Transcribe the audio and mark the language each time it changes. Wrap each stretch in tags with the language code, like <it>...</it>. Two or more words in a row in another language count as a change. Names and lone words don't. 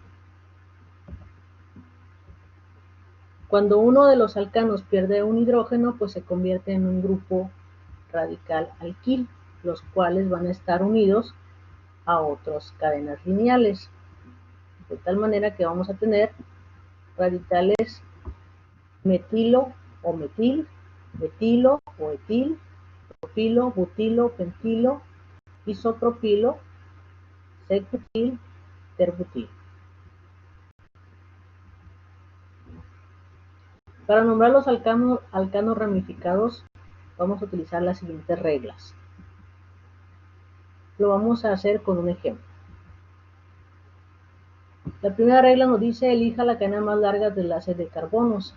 <es>Cuando uno de los alcanos pierde un hidrógeno, pues se convierte en un grupo radical alquil, los cuales van a estar unidos a otras cadenas lineales, de tal manera que vamos a tener radicales metilo o metil, etilo o etil, propilo, butilo, pentilo, isopropilo, sec-butil, ter-butil. Para nombrar los alcanos ramificados vamos a utilizar las siguientes reglas. Lo vamos a hacer con un ejemplo. La primera regla nos dice elija la cadena más larga de enlaces de carbonos.</es>